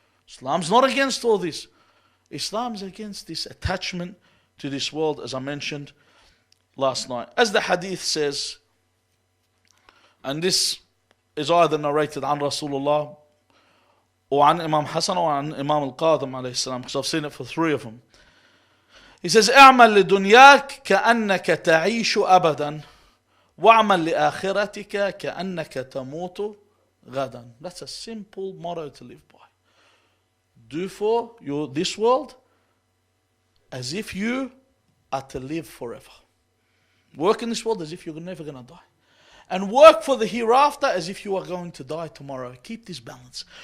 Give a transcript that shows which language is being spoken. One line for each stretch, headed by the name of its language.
English: Islam's not against all this. Islam's against this attachment to this world, as I mentioned last night. As the hadith says, and this is either narrated on Rasulullah or on Imam Hassan or on Imam Al-Qadim alayhi salam, because I've seen it for three of them. He says,
Arabic: اعمل لدنياك كأنك تعيش أبدا واعمل لآخرتك كأنك تموت غدا.
English: That's a simple motto to live by. Do for this world as if you are to live forever. Work in this world as if you're never going to die. And work for the hereafter as if you are going to die tomorrow. Keep this balance.